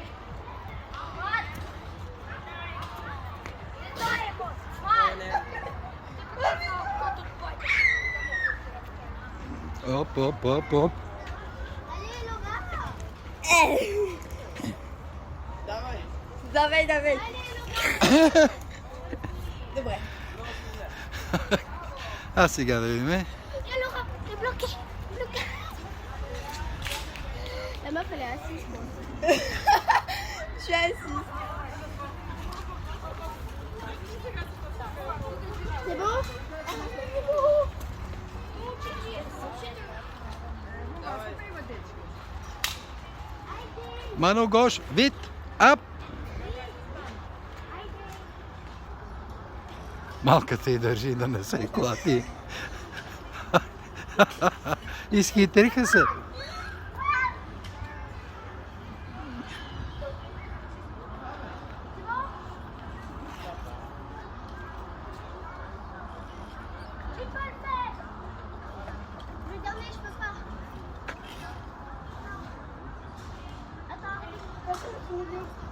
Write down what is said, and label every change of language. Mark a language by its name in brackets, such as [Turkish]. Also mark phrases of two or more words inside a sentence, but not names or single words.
[French] Hop, hop, hop, hop. Allez, Laura. [Bulgarian] Давай, давай. [French] Allez, Laura. [Bulgarian] Добре. А сега да видим. [French] Et Laura, t'es bloquée. Bloquée. La meuf, elle est assise, quoi. Je suis assise. C'est bon? Mano gauche, vite, hop. [Bulgarian] Малката й държи да не се клати. Изхитриха се. [French] Tu peux le faire. Le dernier, je peux pas. Attends, arrête de bouger.